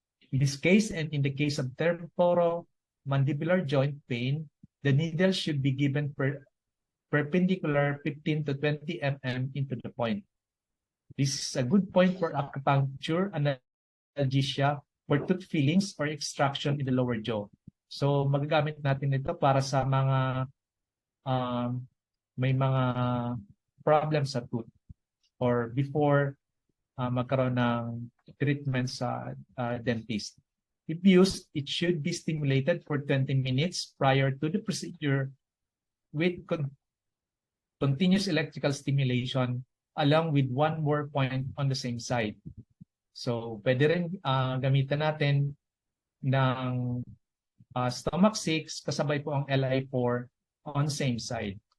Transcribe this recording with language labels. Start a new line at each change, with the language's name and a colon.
English: In this case, and in the case of temporomandibular joint pain, the needle should be given perpendicular 15 to 20 mm into the point. This is a good point for acupuncture analgesia for tooth fillings or extraction in the lower jaw.
Filipino: So magagamit natin ito para sa mga may mga problems sa tooth
English: or before
Filipino: magkaroon ng treatment sa dentist.
English: If used, it should be stimulated for 20 minutes prior to the procedure with continuous electrical stimulation along with one more point on the same side.
Filipino: So, pwede rin gamitan natin ng stomach 6 kasabay po ang LI4
English: on same side.